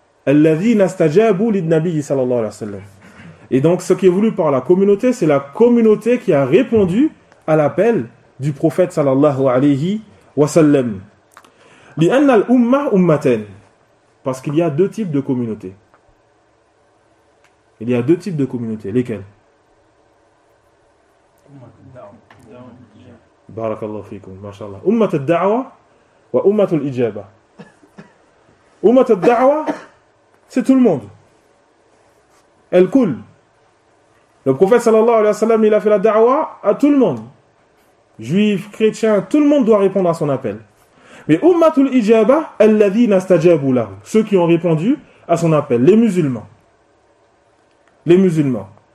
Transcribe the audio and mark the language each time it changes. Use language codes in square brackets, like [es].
[ar] Alladhi nastajabu lid Nabi [fr] sallallahu alayhi wa sallam. Et donc, ce qui est voulu par la communauté, c'est la communauté qui a répondu à l'appel du prophète sallallahu alayhi wa sallam. [ar] لأن الأمة أمتين [fr] parce qu'il y a deux types de communautés. Il y a deux types de communautés, lesquelles? [ar] أمة الدعوة. بارك الله فيكم ما شاء الله. أمة الدعوة و أمة الإجابة. [fr] أمة الدعوة c'est tout le monde. El kul. Le prophète sallallahu alayhi wa sallam il a fait la da'wa à tout le monde. Juifs, chrétiens, tout le monde doit répondre à son appel. Mais Ummatul Ijaba, [ar] alladhi nastajabu lahu, [fr] ceux qui ont répondu à son appel, les musulmans. Les musulmans.